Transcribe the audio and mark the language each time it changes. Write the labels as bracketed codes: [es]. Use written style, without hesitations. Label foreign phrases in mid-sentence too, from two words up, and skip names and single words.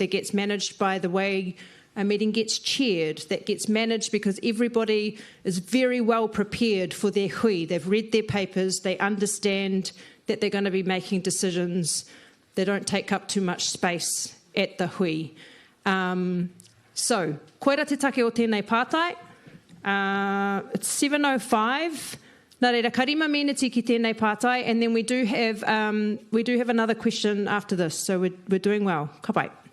[en] That gets managed by the way a meeting gets chaired. That gets managed because everybody is very well prepared for their hui. They've read their papers. They understand that they're going to be making decisions. They don't take up too much space at the hui. [mi] So, koera te take o tēnei pātai. [en] It's 7:05. [mi] Nā reira, karima meneti ki tēnei pātai, [en] and then we do have another question after this, so we're doing well. [mi] Ka pai.